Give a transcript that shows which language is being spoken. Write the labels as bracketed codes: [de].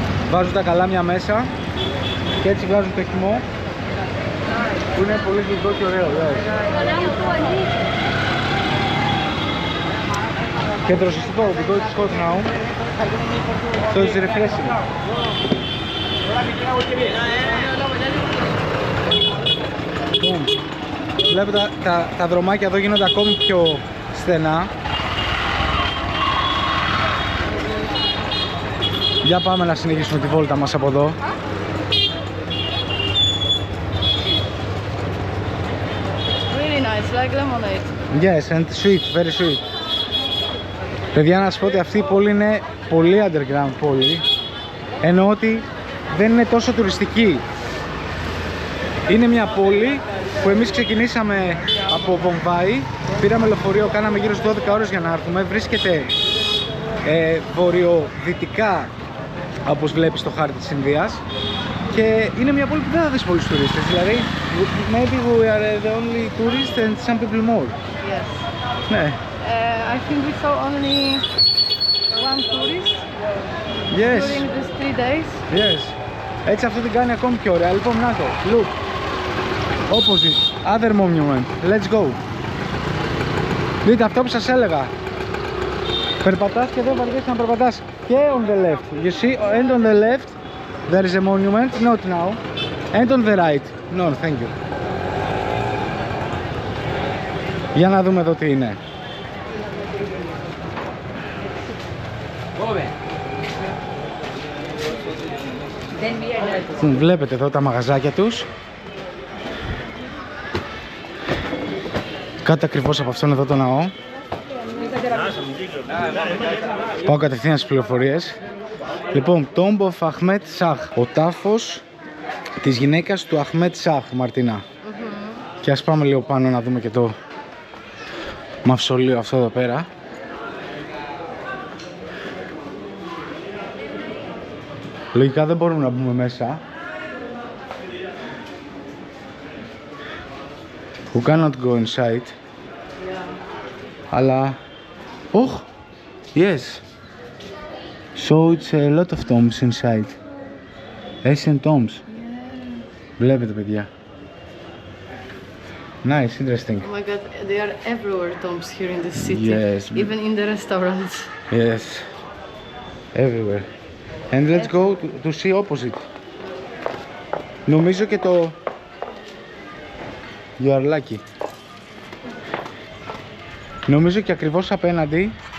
[el] Βάζουν τα καλάμια μέσα και έτσι βγάζουν το χυμό που είναι πολύ γλυκό και ωραίο. Και δροσιστικό, [en] because it's hot now, so it's refreshing. [el] Βλέπετε τα δρομάκια εδώ γίνονται ακόμη πιο στενά. Για πάμε να συνεχίσουμε τη βόλτα μας από εδώ. [en] really nice, like lemonade. Yes, and sweet, very sweet. [el] Παιδιά, να σας πω ότι αυτή η πόλη είναι πολύ underground πόλη. Εννοώ ότι δεν είναι τόσο τουριστική. Είναι μια πόλη που εμείς ξεκινήσαμε από Βομβάη, πήραμε λεωφορείο, κάναμε γύρω στις 12 ώρες για να έρθουμε. Βρίσκεται βορειοδυτικά, όπως βλέπεις στο χάρτη της Ινδίας, και είναι μια πόλη που δεν θα δεις πολλούς τουρίστες. [en] Δηλαδή, maybe we are the only tourists and some people more. Yes. [el] Ναι. [en] I think we saw only one tourist Yes. during these 3 days. Yes. [el] Έτσι αυτό την κάνει ακόμη πιο ωραία. Λοιπόν, να το. [en] Look. Opposite. Other monument. Let's go. [el] Δείτε αυτό που σας έλεγα. Περπατάς και εδώ βαριέσαι να περπατάς. [en] Και on the left. You see, and on the left there is a monument. Not now. And on the right. No, thank you. [el] Για να δούμε εδώ τι είναι. Βλέπετε εδώ τα μαγαζάκια τους. Κάτω ακριβώς από αυτόν εδώ το ναό. Πάω κατευθείαν στις πληροφορίες. Λοιπόν, Tomb of Ahmed Shah. Ο τάφος της γυναίκας του Ahmed Shah, Μαρτίνα. Και ας πάμε λίγο πάνω να δούμε και το μαυσολείο αυτό εδώ πέρα. Λογικά δεν μπορούμε να μπούμε μέσα. [en] We cannot go inside. Αλλά... Oh! Yes! So it's a lot of tombs inside. Ancient tombs. [el] Βλέπετε, παιδιά. [en] Nice, interesting. Oh my god, they are everywhere tombs here in this city. Yes. Even in the restaurants. Yes. Everywhere. And let's go to see opposite. [el] Νομίζω και το... [en] You are lucky. [el] Νομίζω και ακριβώς απέναντι